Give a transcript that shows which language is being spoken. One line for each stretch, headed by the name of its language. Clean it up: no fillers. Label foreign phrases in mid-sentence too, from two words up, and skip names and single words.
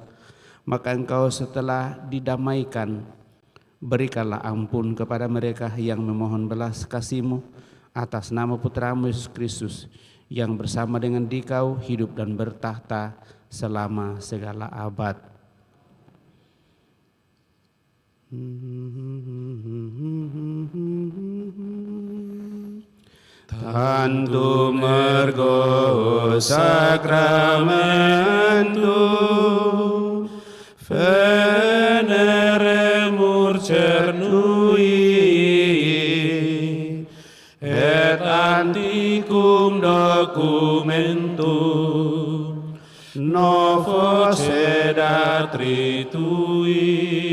Indonesian: Maka Engkau setelah didamaikan, berikanlah ampun kepada mereka yang memohon belas kasih-Mu atas nama Putramu Yesus Kristus, yang bersama dengan Dikau hidup dan bertahta selama segala abad.
Latin: Tantum ergo sacramentum veneremur cernui et antiquum documentum novo sedat tritui.